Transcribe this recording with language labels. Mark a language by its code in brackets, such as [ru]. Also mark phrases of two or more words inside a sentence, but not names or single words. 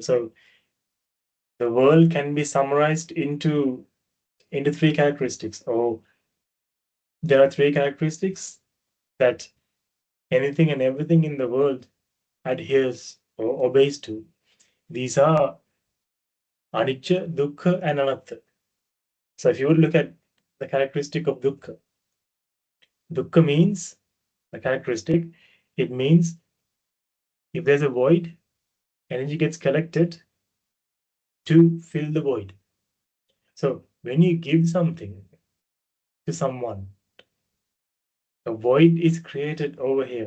[en] So the world can be summarized into three characteristics. Or there are three characteristics that anything and everything in the world adheres or obeys to. These are [pi] anicca, dukkha, [en] and anatta. So if you would look at the characteristic of dukkha, dukkha means the characteristic, it means if there's a void, energy gets collected to fill the void. So when you give something to someone, a void is created over here.